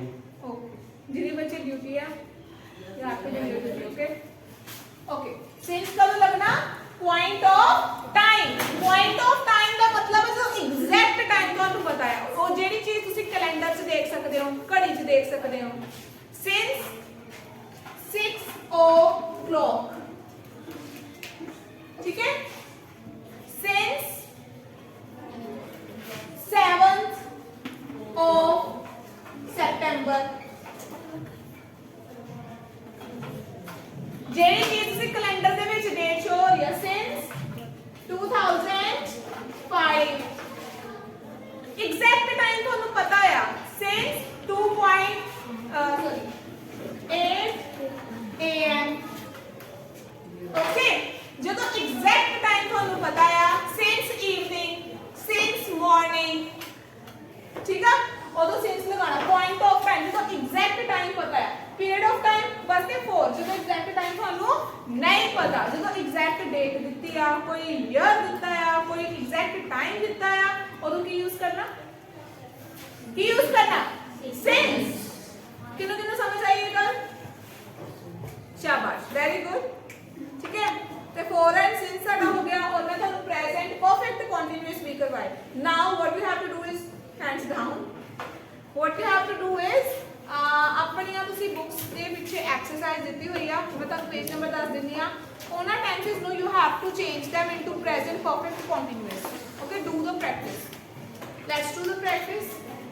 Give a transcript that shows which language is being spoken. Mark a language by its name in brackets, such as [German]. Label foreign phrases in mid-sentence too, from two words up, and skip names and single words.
[Punjabi] ਓਕੇ ਜਿਹਦੀ ਬੱਚੇ ਡਿਊਟੀ ਆ ਜਾਂ ਆਪੇ ਡਿਊਟੀ, ਓਕੇ ਓਕੇ। ਸਿੰਸ ਕਦੋਂ ਲੱਗਣਾ? [English] point of time. point of time [Punjabi] ਦਾ ਮਤਲਬ ਹੈ ਜੋ [English] exact time [Punjabi] ਤੁਹਾਨੂੰ ਪਤਾ ਹੈ, ਉਹ ਜਿਹੜੀ ਚੀਜ਼ ਤੁਸੀਂ ਕੈਲੰਡਰ 'ਚ ਦੇਖ ਸਕਦੇ ਹੋ, ਘੜੀ 'ਚ ਦੇਖ ਸਕਦੇ ਹੋ। [English] since 6 o'clock, [Hindi] ठीक है, [English] since 7th of September। [Punjabi] ਜਿਹੜੀ ਚੀਜ਼ ਤੁਸੀਂ ਕੈਲੰਡਰ ਦੇ ਵਿੱਚ [English] date show [Punjabi] ਹੋ ਰਹੀ ਹੈ since 2005, [English] exact time [Punjabi] ਤੁਹਾਨੂੰ ਪਤਾ ਆ since 8 AM, ਓਕੇ। ਜਦੋਂ [English] exact time [Punjabi] ਤੁਹਾਨੂੰ ਪਤਾ ਆ [English] since evening, since morning, [Punjabi] ਠੀਕ ਆ, ਉਦੋਂ since ਲਗਾਉਣਾ। [English] point of time [Punjabi] ਜਦੋਂ [English] exact time [Punjabi] ਪਤਾ ਹੈ, [English] period of time [Punjabi] ਵਾਸਤੇ 4 ਜਦੋਂ [English] exact time [Punjabi] ਤੁਹਾਨੂੰ ਨਹੀਂ ਪਤਾ, ਜਦੋਂ [English] exact date [Punjabi] ਦਿੱਤੀ ਆ, ਕੋਈ ਈਅਰ ਦਿੱਤਾ ਆ, ਕੋਈ [English] exact time [Punjabi] ਦਿੱਤਾ ਆ, ਉਦੋਂ ਕੀ ਯੂਜ਼ ਕਰਨਾ? ਕੀ ਯੂਜ਼ ਕਰਨਾ? since। ਕਿਹਨੂੰ ਕਿਹਨੂੰ ਸਮਝ ਆਈ ਇਹ ਗੱਲ? शाबाश, [English] very good, [Hindi] ठीक है। [Punjabi] तो [English] for and since [Punjabi] ਸਾਡਾ ਹੋ ਗਿਆ ਔਰ ਮੈਂ ਥਾਨੂੰ [English] present perfect continuous [Punjabi] ਭੀ ਕਰਵਾਏ। [English] Now what we have to do is [Punjabi] hands down, what you have to do is ਆਪਣੀਆਂ ਤੁਸੀਂ ਬੁక్స్ ਦੇ ਵਿੱਚ ਐਕਸਰਸਾਈਜ਼ ਦਿੱਤੀ ਹੋਈ ਆ, ਮੈਂ ਤੁਹਾਨੂੰ ਪੇਜ ਨੰਬਰ ਦੱਸ ਦਿੰਦੀ ਆ। ਉਹਨਾਂ ਟੈਂਸਸ ਨੂੰ [English] you have to change them into present perfect continuous, okay, do the practice, let's do the practice।